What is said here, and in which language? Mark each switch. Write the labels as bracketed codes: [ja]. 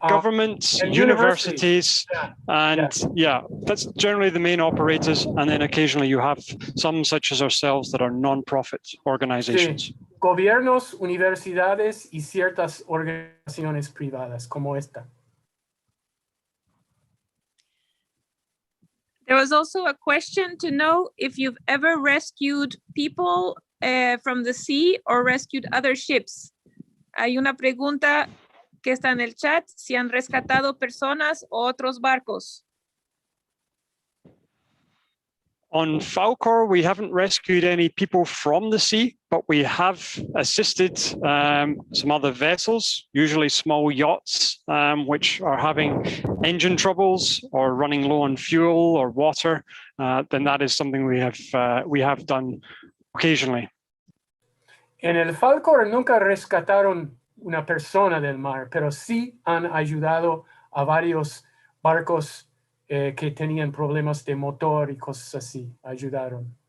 [en] governments, and universities, and that's generally the main operators. And then occasionally you have some such as ourselves that are non-profit organizations. [es] Sí. Gobiernos, universidades y ciertas organizaciones privadas como esta. [en] There was also a question to know if you've ever rescued people from the sea or rescued other ships. [es] Hay una pregunta que está en el chat, si han rescatado personas o otros barcos. [en] On Falkor, we haven't rescued any people from the sea, but we have assisted some other vessels, usually small yachts, which are having engine troubles or running low on fuel or water. Then that is something we have done occasionally. [es] En el Falkor nunca rescataron una persona del mar, pero sí han ayudado a varios barcos que tenían problemas de motor y cosas así. Ayudaron.